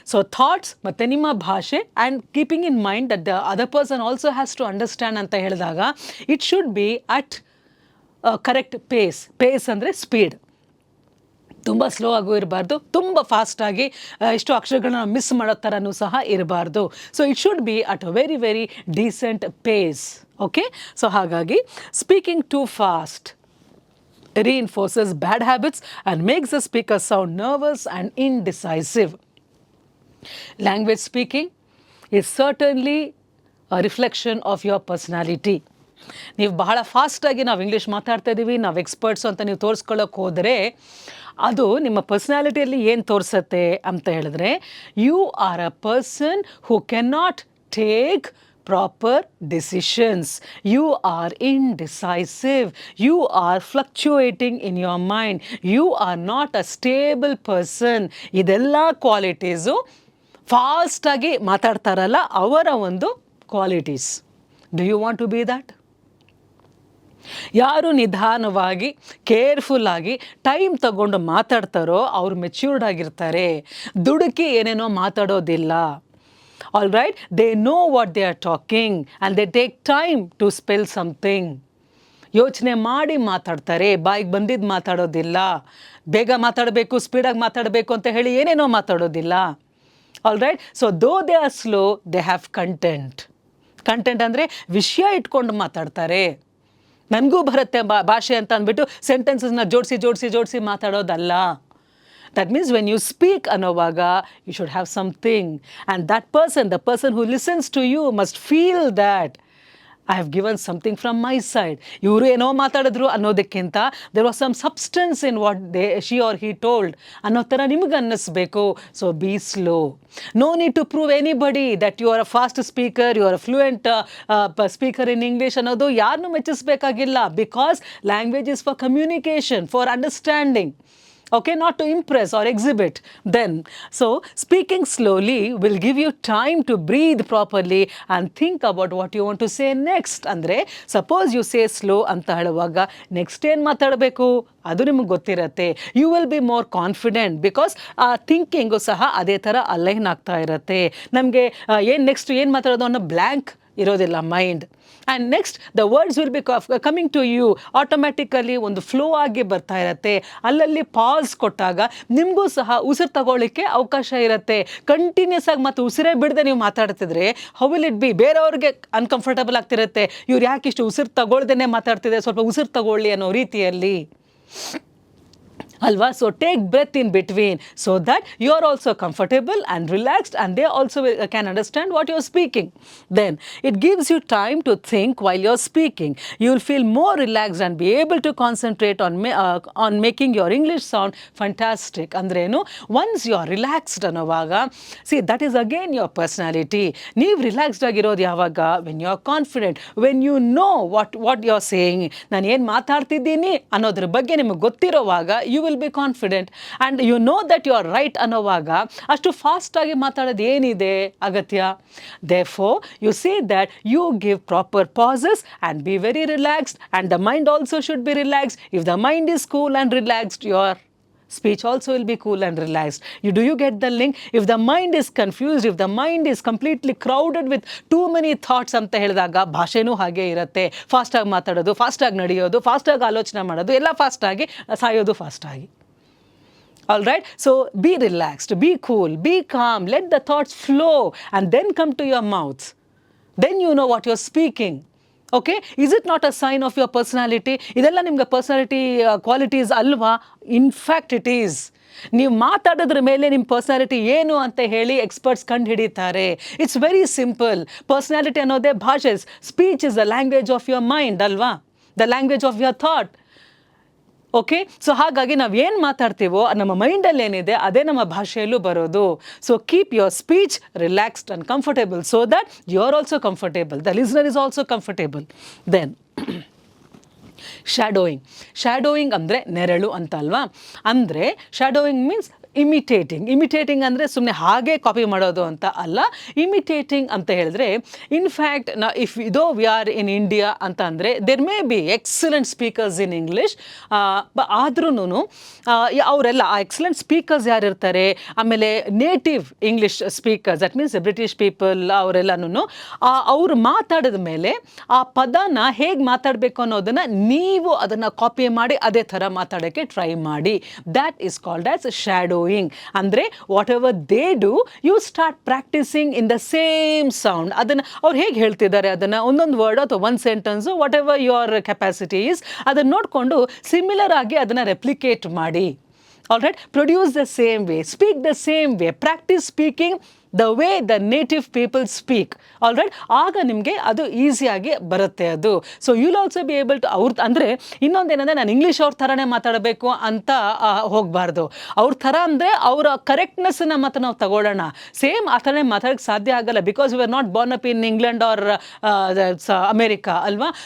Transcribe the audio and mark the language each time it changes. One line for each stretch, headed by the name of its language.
English: so thoughts
Kannada: ಮತ್ತು ನಿಮ್ಮ ಭಾಷೆ,
English: and keeping in mind that the other person also has to understand
Kannada: ಅಂತ ಹೇಳಿದಾಗ,
English: It should be at correct pace. Pace
Kannada: ಅಂದರೆ
English: Speed.
Kannada: ತುಂಬ slow ಆಗೂ ಇರಬಾರ್ದು, ತುಂಬ ಫಾಸ್ಟಾಗಿ ಇಷ್ಟು ಅಕ್ಷರಗಳನ್ನ ಮಿಸ್ ಮಾಡೋ ಥರನೂ ಸಹ ಇರಬಾರ್ದು.
English: So it should be at a very very decent pace. Okay, so
Kannada: ಹಾಗಾಗಿ
English: Speaking too fast reinforces bad habits and makes the speaker sound nervous and indecisive. Language speaking is certainly a reflection of your personality.
Kannada: ನೀವು ಬಹಳ ಫಾಸ್ಟಾಗಿ ನಾವು English ಮಾತಾಡ್ತಾ ಇದ್ದೀವಿ, ನಾವು experts ಅಂತ ನೀವು ತೋರಿಸ್ಕೊಳ್ಳೋಕೆ ಹೋದರೆ ಅದು ನಿಮ್ಮ ಪರ್ಸ್ನಾಲಿಟಿಯಲ್ಲಿ ಏನು ತೋರಿಸುತ್ತೆ ಅಂತ ಹೇಳಿದ್ರೆ,
English: You are a person who can not take proper decisions. You are indecisive. You are fluctuating in your mind. You are not a stable person.
Kannada: ಇದೆಲ್ಲ ಕ್ವಾಲಿಟೀಸು ಫಾಸ್ಟಾಗಿ ಮಾತಾಡ್ತಾರಲ್ಲ ಅವರ ಒಂದು qualities.
English: Do you want to be that?
Kannada: ಯಾರು ನಿಧಾನವಾಗಿ ಕೇರ್ಫುಲ್ಲಾಗಿ time ತಗೊಂಡು ಮಾತಾಡ್ತಾರೋ ಅವ್ರು matured ಆಗಿರ್ತಾರೆ, ದುಡುಕಿ ಏನೇನೋ ಮಾತಾಡೋದಿಲ್ಲ.
English: All right, they know what they are talking and they take time to spell something.
Kannada: ಯೋಚನೆ ಮಾಡಿ ಮಾತಾಡ್ತಾರೆ, ಬಾಯಿಗೆ ಬಂದಿದ್ದು ಮಾತಾಡೋದಿಲ್ಲ, ಬೇಗ ಮಾತಾಡಬೇಕು ಸ್ಪೀಡಾಗಿ ಮಾತಾಡಬೇಕು ಅಂತ ಹೇಳಿ ಏನೇನೋ ಮಾತಾಡೋದಿಲ್ಲ.
English: All right, so though they are slow, they have content. Content
Kannada: ಅಂದರೆ ವಿಷಯ ಇಟ್ಕೊಂಡು ಮಾತಾಡ್ತಾರೆ. ನನಗೂ ಬರುತ್ತೆ ಭಾಷೆ ಅಂತ ಅಂದ್ಬಿಟ್ಟು ಸೆಂಟೆನ್ಸಸ್ನ ಜೋಡಿಸಿ ಮಾತಾಡೋದಲ್ಲ.
English: That means when you speak
Kannada: ಅನ್ನೋವಾಗ
English: you should have something, and that person, the person who listens to you must feel that I have given something from my side.
Kannada: ಇವರು ಏನೋ ಮಾತಾಡಿದ್ರು ಅನ್ನೋದಕ್ಕಿಂತ
English: there was some substance in what she or he told
Kannada: ಅನ್ನೋ ಥರ ನಿಮಗೆ ಅನ್ನಿಸ್ಬೇಕು.
English: So be slow. No need to prove anybody that you are a fast speaker, you are a fluent speaker in English
Kannada: ಅನ್ನೋದು ಯಾರನ್ನೂ ಮೆಚ್ಚಿಸ್ಬೇಕಾಗಿಲ್ಲ.
English: Because language is for communication, for understanding. Okay, not to impress or exhibit. Then, so speaking slowly will give you time to breathe properly and think about what you want to say next.
Kannada: Andre,
English: suppose you say slow
Kannada: anta ಹೇಳುವಾಗ next ಏನು ಮಾತಾಡಬೇಕು ಅದು ನಿಮಗೆ ಗೊತ್ತಿರುತ್ತೆ.
English: You will be more confident because
Kannada: thinking ಸಹ ಅದೇ ಥರ align ಆಗ್ತಾ ಇರುತ್ತೆ. ನಮಗೆ ನೆಕ್ಸ್ಟ್ ಏನು ಮಾತಾಡೋದು ಅನ್ನೋ ಬ್ಲ್ಯಾಂಕ್ ಇರೋದಿಲ್ಲ mind.
English: and next the words will be coming to you automatically,
Kannada: ಒಂದು ಫ್ಲೋ ಆಗಿ ಬರ್ತಾ ಇರುತ್ತೆ. ಅಲ್ಲಲ್ಲಿ ಪಾಸ್ ಕೊಟ್ಟಾಗ ನಿಮಗೂ ಸಹ ಉಸಿರು ತಗೊಳ್ಳಿಕ್ಕೆ ಅವಕಾಶ ಇರುತ್ತೆ. ಕಂಟಿನ್ಯೂಸ್ ಆಗಿ ಮತ್ತು ಉಸಿರೇ ಬಿಡದೆ ನೀವು ಮಾತಾಡ್ತಿದ್ರೆ
English: How will it be?
Kannada: ಬೇರೆಯವ್ರಿಗೆ ಅನ್ಕಂಫರ್ಟಬಲ್ ಆಗ್ತಿರುತ್ತೆ, ಇವ್ರು ಯಾಕೆ ಇಷ್ಟು ಉಸಿರು ತಗೊಳ್ದೇ ಮಾತಾಡ್ತಿದೆ, ಸ್ವಲ್ಪ ಉಸಿರು ತಗೊಳ್ಳಿ ಅನ್ನೋ ರೀತಿಯಲ್ಲಿ ಅಲ್ವಾ?
English: So take breath in between so that you are also comfortable and relaxed and they also can understand what you are speaking. Then it gives you time to think while you are speaking. You will feel more relaxed and be able to concentrate on making your English sound fantastic.
Kannada: ಅಂದ್ರೇನು,
English: once you are relaxed
Kannada: ಅನ್ನೋವಾಗ,
English: see that is again your personality.
Kannada: ನೀವು relaxed ಆಗಿರೋದು ಯಾವಾಗ?
English: when you are confident, when you know what you are saying.
Kannada: ನಾನು ಏನು ಮಾತಾಡ್ತಿದ್ದೀನಿ ಅನ್ನೋದ್ರ ಬಗ್ಗೆ ನಿಮಗೆ ಗೊತ್ತಿರೋವಾಗ
English: you will be confident and you know that you are right
Kannada: ಅನ್ನೋವಾಗ ಅಷ್ಟು ಫಾಸ್ಟಾಗಿ ಮಾತಾಡೋದು ಏನಿದೆ ಅಗತ್ಯ?
English: Therefore you say that you give proper pauses and be very relaxed, and the mind also should be relaxed. If the mind is cool and relaxed, your speech also will be cool and relaxed. Do you get the link? If the mind is confused, if the mind is completely crowded with too many thoughts
Kannada: ಅಂತ ಹೇಳಿದಾಗ ಭಾಷೆನೂ ಹಾಗೆ ಇರುತ್ತೆ. ಫಾಸ್ಟಾಗಿ ಮಾತಾಡೋದು, ಫಾಸ್ಟಾಗಿ ನಡೆಯೋದು, ಫಾಸ್ಟಾಗಿ ಆಲೋಚನೆ ಮಾಡೋದು, ಎಲ್ಲ ಫಾಸ್ಟಾಗಿ ಸಾಯೋದು ಫಾಸ್ಟಾಗಿ.
English: All right, so be relaxed, be cool, be calm, let the thoughts flow and then come to your mouth. Then you know what you're speaking. Okay, is it not a sign of your personality?
Kannada: ಇದೆಲ್ಲ ನಿಮ್ಗೆ personality qualities ಅಲ್ವಾ?
English: In fact it is.
Kannada: ನೀವು ಮಾತಾಡೋದ್ರ ಮೇಲೆ ನಿಮ್ಮ personality ಏನು ಅಂತ ಹೇಳಿ experts ಕಂಡು ಹಿಡಿತಾರೆ.
English: It's very simple.
Kannada: ಪರ್ಸನಾಲಿಟಿ ಅನ್ನೋದೇ ಭಾಷೆ.
English: Speech is the language of your mind ಅಲ್ವಾ? The language of your thought.
Kannada: Okay, so ಹಾಗಾಗಿ ನಾವು ಏನು ಮಾತಾಡ್ತೀವೋ ನಮ್ಮ ಮೈಂಡಲ್ಲಿ ಏನಿದೆ ಅದೇ ನಮ್ಮ ಭಾಷೆಯಲ್ಲೂ ಬರೋದು.
English: So keep your speech relaxed and comfortable so that you are also comfortable, the listener is also comfortable.
Kannada: Then shadowing ಅಂದರೆ ನೆರಳು ಅಂತ ಅಲ್ವಾ? ಅಂದರೆ shadowing means ಇಮಿಟೇಟಿಂಗ್ ಅಂದರೆ ಸುಮ್ಮನೆ ಹಾಗೆ ಕಾಪಿ ಮಾಡೋದು ಅಂತ ಅಲ್ಲ. ಇಮಿಟೇಟಿಂಗ್ ಅಂತ ಹೇಳಿದ್ರೆ, ಇನ್ಫ್ಯಾಕ್ಟ್ ಇದೋ
English: we are in India
Kannada: ಅಂತ ಅಂದರೆ
English: there may be excellent speakers in English,
Kannada: ಆದ್ರೂ ಅವರೆಲ್ಲ ಆ ಎಕ್ಸಲೆಂಟ್ ಸ್ಪೀಕರ್ಸ್ ಯಾರಿರ್ತಾರೆ, ಆಮೇಲೆ native English speakers,
English: that means British people,
Kannada: ಅವರೆಲ್ಲನೂ ಅವ್ರು ಮಾತಾಡಿದ ಮೇಲೆ ಆ ಪದನ ಹೇಗೆ ಮಾತಾಡಬೇಕು ಅನ್ನೋದನ್ನು ನೀವು ಅದನ್ನು ಕಾಪಿ ಮಾಡಿ ಅದೇ ಥರ ಮಾತಾಡೋಕ್ಕೆ ಟ್ರೈ ಮಾಡಿ.
English: That is called as shadowing.
Kannada: ಅಂದರೆ
English: Whatever they do, you start practising in the same sound.
Kannada: ಅದನ್ನು ಅವ್ರು ಹೇಗೆ ಹೇಳ್ತಿದ್ದಾರೆ ಅದನ್ನು ಒಂದೊಂದು ವರ್ಡ್ ಅಥವಾ ಒಂದು sentence
English: whatever your capacity is
Kannada: ಅದನ್ನು ನೋಡಿಕೊಂಡು ಸಿಮಿಲರ್ ಆಗಿ ಅದನ್ನು ರೆಪ್ಲಿಕೇಟ್ ಮಾಡಿ.
English: All right, produce the same way, speak the same way, practice speaking the way the native people speak.
Kannada: All right, ಆಗ ನಿಮಗೆ ಅದು ಈಸಿಯಾಗಿ ಬರುತ್ತೆ ಅದು.
English: so you'll also be able to
Kannada: ಅವ್ರ ಅಂದರೆ ಇನ್ನೊಂದೇನಂದರೆ ನಾನು ಇಂಗ್ಲೀಷ್ ಅವ್ರ ಥರನೇ ಮಾತಾಡಬೇಕು ಅಂತ ಹೋಗಬಾರ್ದು. ಅವ್ರ ಥರ ಅಂದರೆ ಅವರ ಕರೆಕ್ಟ್ನೆಸ್ಸನ್ನು ಮಾತ್ರ ನಾವು ತಗೊಳ್ಳೋಣ. ಸೇಮ್ ಆ ಥರನೇ ಮಾತಾಡೋಕ್ಕೆ ಸಾಧ್ಯ ಆಗಲ್ಲ,
English: because we are not born up in England or America
Kannada: ಅಲ್ವಾ.